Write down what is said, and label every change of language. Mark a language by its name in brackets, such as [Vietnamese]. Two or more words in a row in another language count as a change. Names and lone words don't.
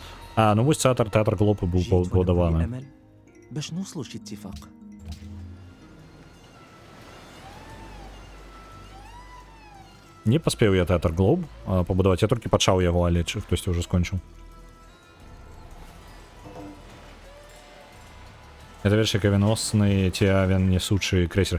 [Belarusian] А, ну вось тэатр Глоб быў [Arabic] جيت وأنا كل [Belarusian] пабудаваны. [Arabic] أمل باش نوصلوا لشي اتفاق. [Belarusian] Не паспеў я тэатр Глоб пабудаваць, я толькі пачаў яго, але хтосьці ўжо скончыў. Это верш авіаносны ці авіанесучы крэйсер.